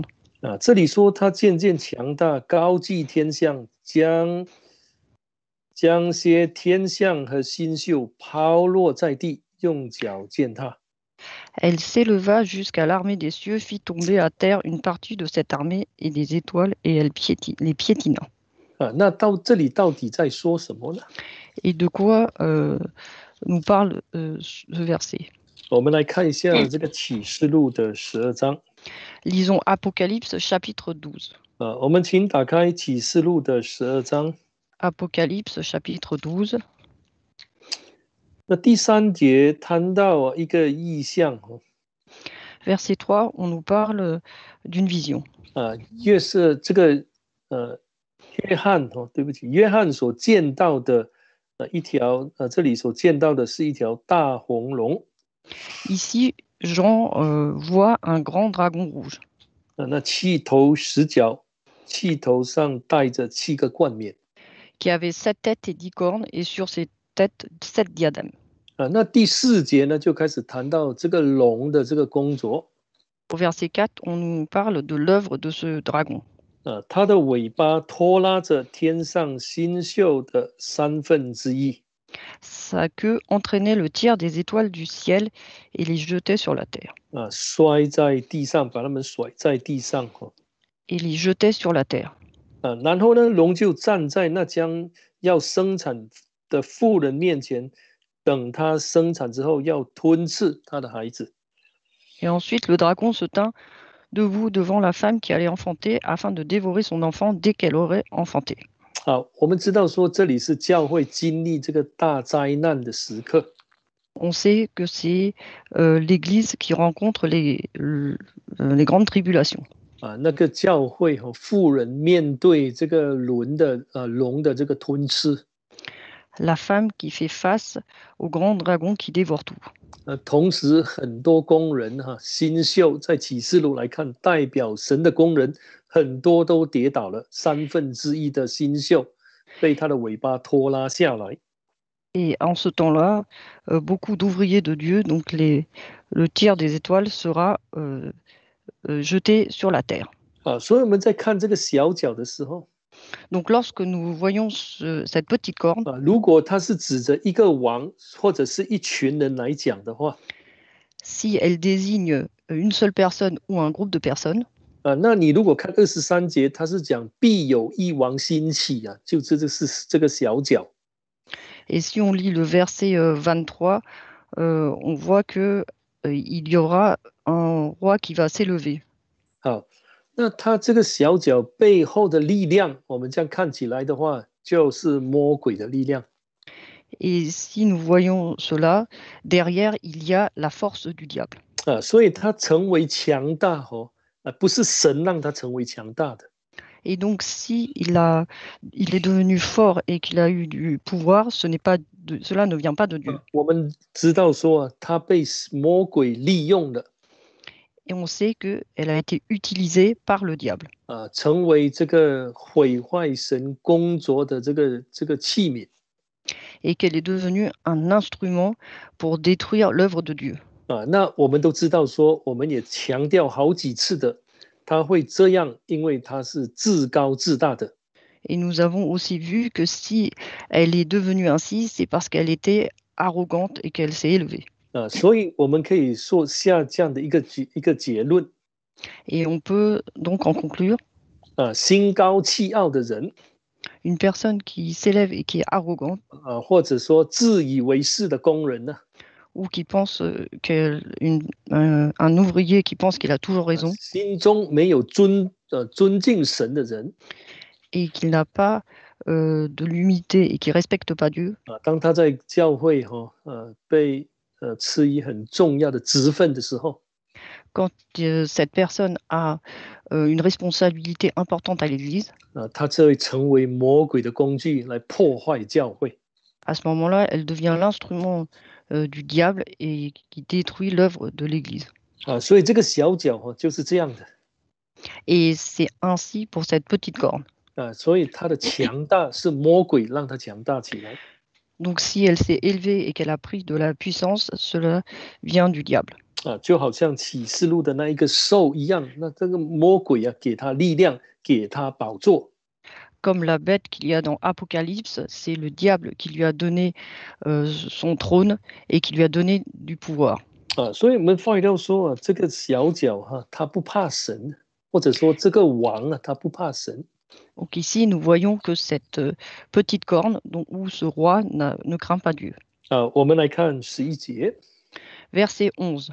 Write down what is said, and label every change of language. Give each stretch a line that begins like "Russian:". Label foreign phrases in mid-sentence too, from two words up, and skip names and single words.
Chinese: 这里说他渐渐强大，高跻天象，将些天象和星宿抛落在地，用脚践踏。
French: Elle s'éleva jusqu'à l'armée des cieux, fit tomber à terre une partie de cette armée et des étoiles, et elle les piétina.
Chinese: 那到这里到底在说什么呢？
French: Et de quoi nous parle ce verset?
Chinese: 我们来看一下这个启示录的12章。
French: Lisons Apocalypse chapitre 12.
Chinese: 我们请打开启示录的12章。
French: Apocalypse chapitre 12.
Chinese: 那第3节谈到一个意象。
French: Verset 3, on nous parle d'une vision.
Chinese: 越是这个约翰对不起，约翰所见到的一条这里所见到的是一条大红龙。
French: Ici, Jean voit un grand dragon rouge.
Chinese: 那7头10角，气头上戴着7个冠冕。
French: Qui avait 7 têtes et 10 cornes, et sur ses têtes 7 diadèmes.
Chinese: 那第4节呢，就开始谈到这个龙的这个工作。
French: Au verset 4, on nous parle de l'œuvre de ce dragon.
Chinese: 它的尾巴拖拉着天上星宿的1/3。
French: Sa queue entraînait le tiers des étoiles du ciel et les jetait sur la terre.
Chinese: 摔在地上，把它们甩在地上。
French: Et les jetait sur la terre.
Chinese: 然后呢，龙就站在那将要生产的妇人面前，等她生产之后要吞噬她的孩子。
French: Et ensuite, le dragon se tint debout devant la femme qui allait enfanter afin de dévorer son enfant dès qu'elle aurait enfanté.
Chinese: 好，我们知道说这里是教会经历这个大灾难的时刻。
French: On sait que c'est l'Église qui rencontre les grandes tribulations.
Chinese: 那个教会妇人面对这个龙的这个吞噬。
French: La femme qui fait face au grand dragon qui dévore tout.
Chinese: 同时很多工人星宿在启示录来看，代表神的工人很多都跌倒了，1/3的星宿被他的尾巴拖拉下来。
French: Et en ce temps-là, beaucoup d'ouvriers de Dieu, donc le tiers des étoiles, sera jeté sur la terre.
Chinese: 所以我们在看这个小角的时候，
French: Donc lorsque nous voyons cette petite corne,
Chinese: 如果它是指着一个王或者是一群人来讲的话，
French: si elle désigne une seule personne ou un groupe de personnes,
Chinese: 那你如果看23节，它是讲必有一王兴起就是这个小角。
French: et si on lit le verset 23, on voit que il y aura un roi qui va s'élever.
Chinese: 好，那它这个小角背后的力量，我们这样看起来的话，就是魔鬼的力量。
French: Et si nous voyons cela, derrière, il y a la force du diable.
Chinese: 所以他成为强大不是神让他成为强大的。
French: Et donc, si il est devenu fort et qu'il a eu du pouvoir, cela ne vient pas de Dieu.
Chinese: 我们知道说他被魔鬼利用了。
French: Et on sait qu'elle a été utilisée par le diable.
Chinese: 成为这个毁坏神工作的这个器皿。
French: Et qu'elle est devenue un instrument pour détruire l'œuvre de Dieu.
Chinese: 那我们都知道说，我们也强调好几次的，他会这样，因为他是自高自大的。
French: Et nous avons aussi vu que si elle est devenue ainsi, c'est parce qu'elle était arrogante et qu'elle s'est élevée.
Chinese: 所以我们可以说下这样的一个结论。
French: Et on peut donc en conclure.
Chinese: 心高气傲的人，
French: Une personne qui s'élève et qui est arrogante,
Chinese: 或者说自以为是的工人呢，
French: ou qui pense un ouvrier qui pense qu'il a toujours raison,
Chinese: 心中没有尊敬神的人，
French: et qu'il n'a pas de l'humilité et qui respecte pas Dieu,
Chinese: 当他在教会被赐予很重要的职分的时候，
French: quand cette personne a une responsabilité importante à l'Église,
Chinese: 他就会成为魔鬼的工具来破坏教会。
French: à ce moment-là, elle devient l'instrument du diable et qui détruit l'œuvre de l'Église.
Chinese: 所以这个小角就是这样的。
French: Et c'est ainsi pour cette petite corne.
Chinese: 所以他的强大是魔鬼让他强大起来。
French: Donc si elle s'est élevée et qu'elle a pris de la puissance, cela vient du diable.
Chinese: 就好像启示录的那一个兽一样，那这个魔鬼给他力量，给他宝座。
French: Comme la bête qu'il y a dans Apocalypse, c'est le diable qui lui a donné son trône et qui lui a donné du pouvoir.
Chinese: 所以我们发觉到说这个小角他不怕神，或者说这个王他不怕神。
French: Donc ici, nous voyons que cette petite corne, où ce roi ne craint pas Dieu.
Chinese: 我们来看11节。
French: Verset 11.